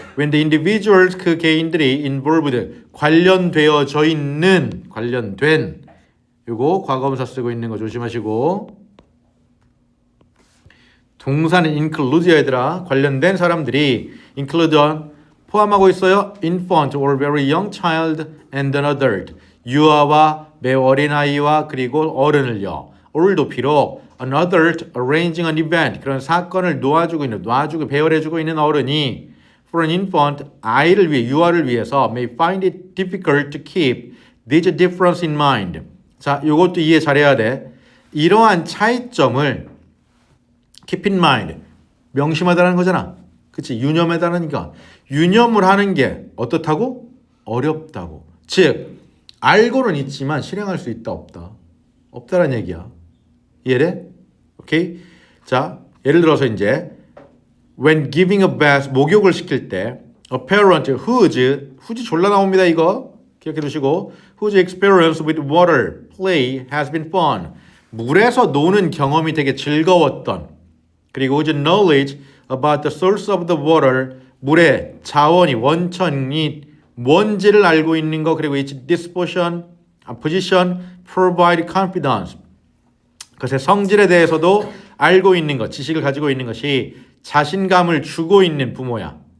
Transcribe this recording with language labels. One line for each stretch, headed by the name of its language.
English: When the individuals,
Korean: 그 개인들이 involved, 관련되어져 있는, 관련된 요거 과거분사 쓰고 있는 거 조심하시고 동사는 include 얘들아 관련된 사람들이 include 포함하고 있어요.
English: infant or very young child and an adult
Korean: 유아와 매우 어린 아이와 그리고 어른을요.
English: or도 비록 an adult arranging an event
Korean: 그런 사건을 놔주고 배열해주고 있는 어른이
English: for an infant
Korean: 아이를 위해 유아를 위해서
English: may find it difficult to keep this difference in mind.
Korean: 자, 이것도 이해 잘해야 돼. 이러한 차이점을 keep in mind 명심하다는 거잖아. 그치? 유념하다니까. 유념을 하는 게 어떻다고? 어렵다고. 즉 알고는 있지만 실행할 수 있다 없다. 없다라는 얘기야. 이해돼? 오케이? 자, 예를 들어서 이제
English: when giving a bath
Korean: 목욕을 시킬 때
English: a parent whose
Korean: 졸라 나옵니다 이거. 기억해 두시고
English: whose experience with water play has been fun.
Korean: 물에서 노는 경험이 되게 즐거웠던 그리고
English: whose knowledge about the source of the water
Korean: 물의 자원이 원천이 뭔지를 알고 있는 거 그리고
English: its disposition provide confidence
Korean: 그것의 성질에 대해서도 알고 있는 것 지식을 가지고 있는 것이 자신감을 주고 있는 부모야.